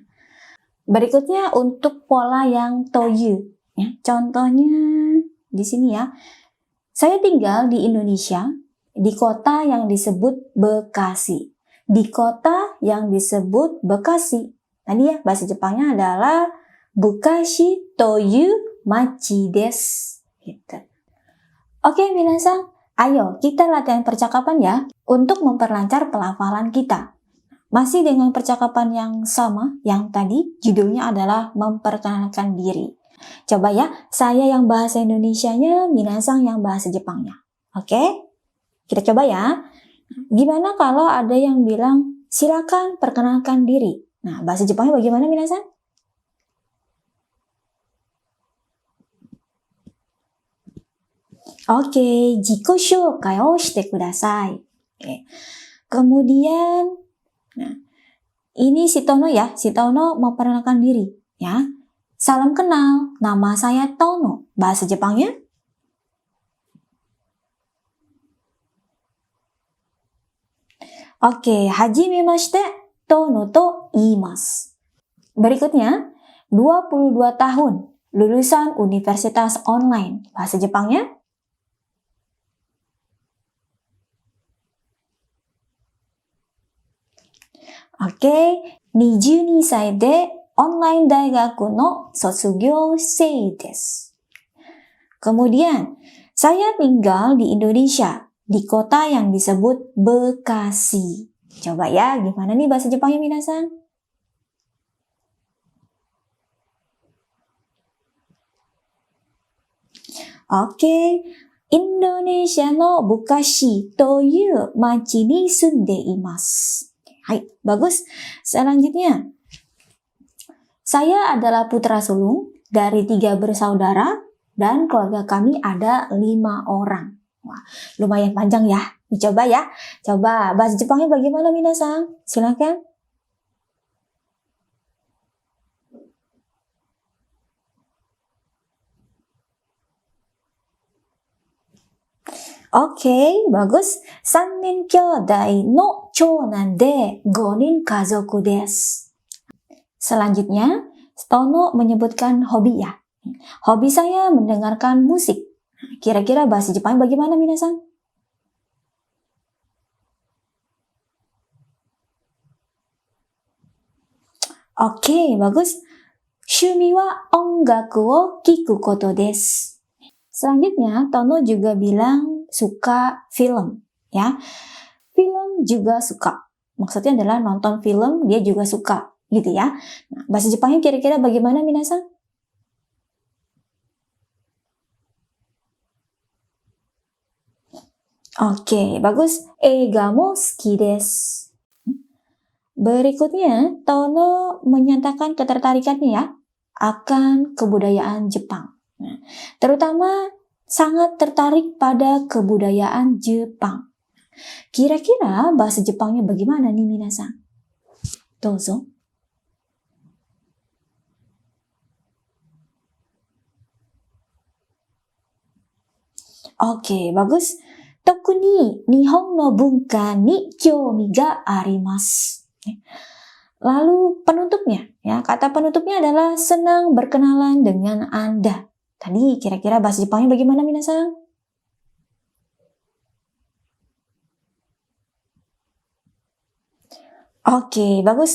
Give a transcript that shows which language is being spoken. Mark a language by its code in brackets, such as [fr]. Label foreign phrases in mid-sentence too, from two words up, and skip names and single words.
[id] Berikutnya untuk pola yang toyu. Ya. Contohnya di sini ya. Saya tinggal di Indonesia, di kota yang disebut Bekasi. Di kota yang disebut Bekasi. Tadi ya, bahasa Jepangnya adalah [ja] ブカシという町です. [id] Gitu. Oke, minasan, ayo kita latihan percakapan ya untuk memperlancar pelafalan kita. Masih dengan percakapan yang sama, yang tadi judulnya adalah memperkenalkan diri. Coba ya, saya yang bahasa Indonesianya, minasan yang bahasa Jepangnya. Oke? Kita coba ya. Gimana kalau ada yang bilang, silakan perkenalkan diri. Nah, bahasa Jepangnya bagaimana minasan? Oke, [ja] 自己紹介をしてください. [id] Oke. Kemudian, nah, ini si Tono ya, si Tono memperkenalkan diri ya. Salam kenal, nama saya Tono. Bahasa Jepangnya? Oke, [ja] はじめまして、トノと言います. [id] Berikutnya, 22 tahun, lulusan universitas online. Bahasa Jepangnya? [ja] Oke, 22 歳でオンライン大学の卒業生です. [id] Kemudian, saya tinggal di Indonesia, di kota yang disebut Bekasi. Coba ya, gimana nih bahasa Jepangnya minasan? [ja] Oke, インドネシアのブカシという町に住んでいます. [id] Hai, bagus. Selanjutnya, saya adalah putra sulung dari 3 bersaudara dan keluarga kami ada 5 orang. Wah, lumayan panjang ya. Dicoba ya. Coba bahasa Jepangnya bagaimana minasan? Silakan. Oke, bagus. [ja] 3 人兄弟の長男で5人家族です. [id] Selanjutnya, Tono menyebutkan hobi ya. Hobi saya mendengarkan musik. Kira-kira bahasa Jepang bagaimana minasan? Oke, bagus. [ja] 趣味は音楽を聴くことです. [id] Selanjutnya, Tono juga bilang suka film, ya. Film juga suka. Maksudnya adalah nonton film, dia juga suka, gitu ya. Nah, bahasa Jepangnya kira-kira bagaimana minasan? Oke, bagus. [ja] 映画も好きです. [id] Berikutnya, Tono menyatakan ketertarikannya ya akan kebudayaan Jepang. Nah, terutama sangat tertarik pada kebudayaan Jepang. Kira-kira bahasa Jepangnya bagaimana nih minasan? Dozo. Oke, bagus. [ja] 特に日本の文化に興味があります. [id] Lalu penutupnya, ya, kata penutupnya adalah senang berkenalan dengan Anda. Tadi kira-kira bahasa Jepangnya bagaimana minasan? Oke, bagus.